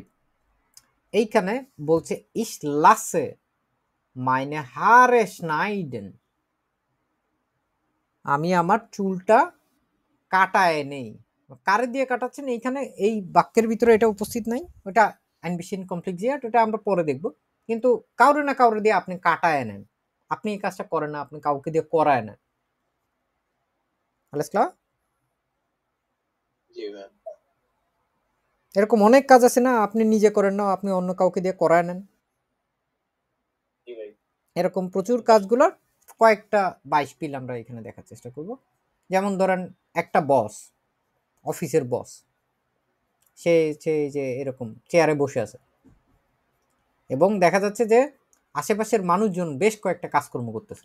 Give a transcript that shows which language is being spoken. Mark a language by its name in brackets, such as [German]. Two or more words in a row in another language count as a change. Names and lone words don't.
[Bangla] এইখানে বলছে [German] Ich lasse meine Haare schneiden, [Bangla] আমি আমার চুলটা কাটায় নেই। কারে দিয়ে কাটাচ্ছেন এইখানে এই বাক্যের ভিতরে এটা উপস্থিত নাই, ওটা [German] ein bisschen kompliziert, [Bangla] ওটা আমরা পরে দেখব। কিন্তু কাউরে না কাউরে দিয়ে আপনি কাটায় নেন, আপনি এই কাজটা করেন না, আপনি কাউকে দিয়ে করায় নেন। [German] alles klar? [Bangla] জি ভাই। এরকম অনেক কাজ আছে না, আপনি নিজে করেন না, আপনি অন্য কাউকে দিয়ে করায় নেন। জি ভাই। এরকম প্রচুর কাজগুলোর কয়েকটা 22 পিল আমরা এখানে দেখার চেষ্টা করব। যেমন ধরেন একটা বস, অফিসের বস, সে যে এরকম চেয়ারে বসে আছে এবং দেখা যাচ্ছে যে আশেপাশের মানুষজন বেশ কয়েকটা কাজকর্ম করতেছে।